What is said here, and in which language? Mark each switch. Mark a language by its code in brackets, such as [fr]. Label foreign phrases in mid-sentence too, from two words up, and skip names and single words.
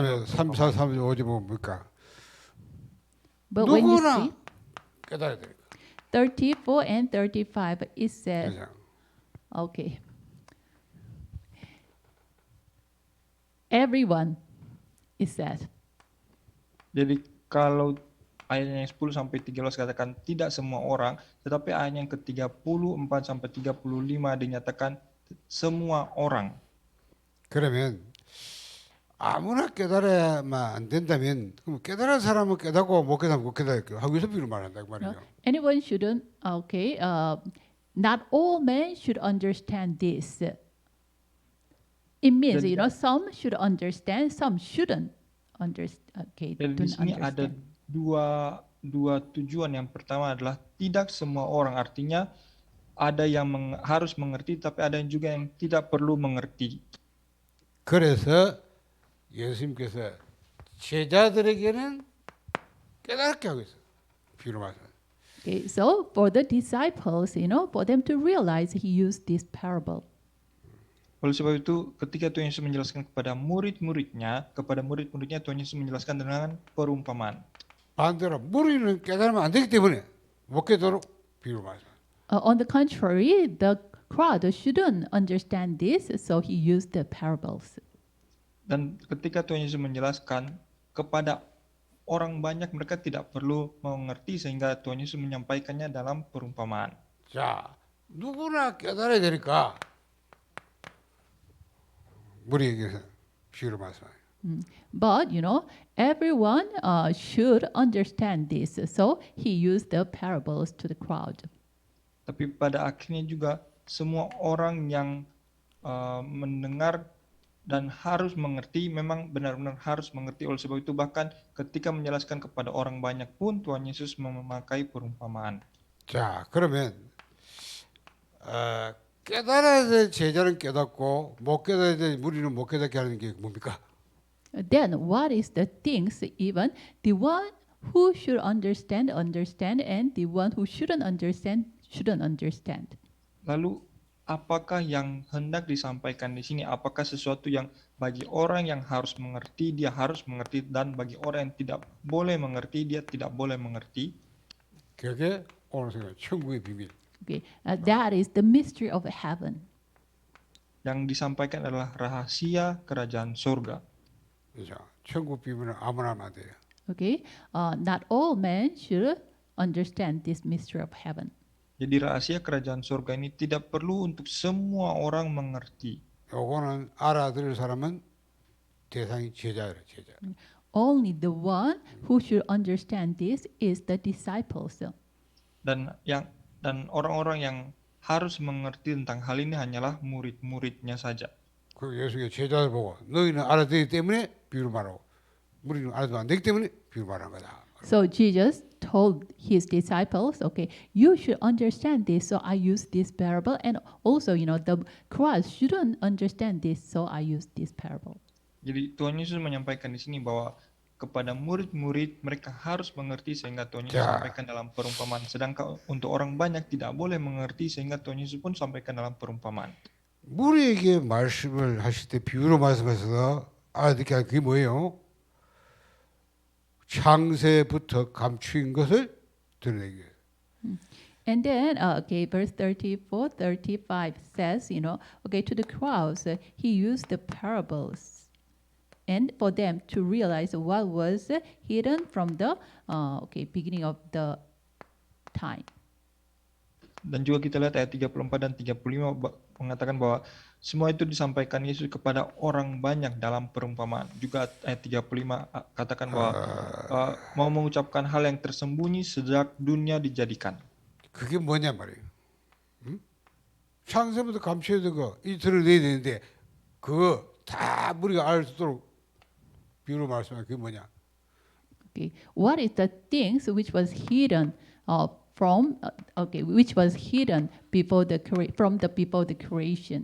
[ko] 그다음에 3, 4, 3, 5절 보면 뭡니까? [en] But when you [ko] 누구나 [en] see [ko] 깨달아야 되니까. [en] 34 and 35, it says, [ko] 그죠? [en] okay, everyone, it says. [id] Jadi kalau ayat yang 10 sampai 13 katakan tidak semua orang, tetapi ayat yang ke-34 sampai 35 dinyatakan semua orang. [ko] 그러면 아무나 깨달아야만 안 된다면 그럼 깨달은 사람은 깨닫고 못 깨달으면 못 깨달을게요. 하고서 비유로 말한다 그 말이에요. [en] Anyone shouldn't, okay, not all men should understand this. It means, some should understand, some shouldn't understand. Okay, [id] Jadi di [en] don't [id] sini ada [en] understand. [id] dua tujuan. Yang pertama adalah tidak semua orang, artinya ada yang harus mengerti, tapi ada juga yang tidak perlu mengerti. [ko] 그래서 예수님께서 제자들에게는 깨닫게 하고 있어요. 비유로 말씀. [en] Okay, so for the disciples, for them to realize, he used this parable. [id] Oleh sebab itu, ketika Tuhan Yesus menjelaskan kepada murid-muridnya Tuhan Yesus menjelaskan dengan perumpamaan. [ko] 반대로 무리는 깨달으면 안 되기 때문에 못 깨도록 비유로 말씀. [en] On the contrary, the crowd shouldn't understand this, so he used the parables. [id] Dan ketika Tuhan Yesus menjelaskan kepada orang banyak, mereka tidak perlu mengerti sehingga Tuhan Yesus menyampaikannya dalam perumpamaan. [ko] 자, 누구나 깨달아야 되니까 무리에게서 비유로 말씀해요. [en] But, everyone should understand this, so he used the parables to the crowd. [id] Tapi pada akhirnya juga semua orang yang mendengar dan harus mengerti, memang benar-benar harus mengerti. Oleh sebab itu bahkan ketika menjelaskan kepada orang banyak pun Tuhan Yesus memakai perumpamaan. [ko] 자, 그러면 깨달아야 될 제자는 깨닫고 못 깨달아야 될 무리는 못 깨닫게 하는 게 뭡니까? [en] Then what is the things, even the one who should understand, and the one who shouldn't understand. [id] Lalu apakah yang hendak disampaikan di sini? Apakah sesuatu yang bagi orang yang harus mengerti, dia harus mengerti, dan bagi orang yang tidak boleh mengerti, dia tidak boleh mengerti? [ko] 그게 오늘 생각 천국의 비밀. [en] Okay, that is the mystery of heaven. [id] Yang disampaikan adalah rahasia kerajaan surga. [ko] 그죠? 천국 비밀은 아무나 하면 안 돼요. [en] Okay, not all men should understand this mystery of heaven. [id] Jadi rahasia kerajaan surga ini tidak perlu untuk semua orang mengerti. [ko] 요거는 알아들을 사람은 대상이 제자예요, 제자. [en] Only the one who should understand this is the disciples. [id] Dan orang-orang yang harus mengerti tentang hal ini hanyalah murid-muridnya saja. [ko] 그 예수의 제자들 보고 너희는 알아들기 때문에 비유로 말하고 우리는 알아들면 안 되기 때문에 비유로 말하는 거다. [en] So Jesus told his disciples, okay, you should understand this, so I use this parable. And also, the crowd shouldn't understand this, so I use this parable. [id] Jadi Tuhan Yesus menyampaikan di sini bahwa kepada murid-murid mereka harus mengerti sehingga Tuhan Yesus sampaikan dalam perumpamaan. Sedangkan untuk orang banyak tidak boleh mengerti sehingga Tuhan Yesus pun sampaikan dalam perumpamaan. [ko] 무리에게 말씀을 하실 때 비유로 말씀하셔서 알아듣게 하는 그게 뭐예요? 창세부터 감추인 것을 드러내기 위해서. [en] And then, verse 34, 35 says, to the crowds, he used the parables. And for them to realize what was hidden from the beginning of the time. [id] Dan juga kita lihat ayat 34 dan 35 mengatakan bahwa semua itu disampaikan Yesus kepada orang banyak dalam perumpamaan. Juga ayat 35 katakan bahwa mau mengucapkan hal yang tersembunyi sejak dunia dijadikan. [ko] 그게 뭐냐 말이에요. 응? 창세부터 감춰야 되고 이 드러내야 되는데 그거 다 우리가 알 수 있도록 비유로 말씀하면 그게 뭐냐? [en] Okay, what is the things which was hidden which was hidden before the creation?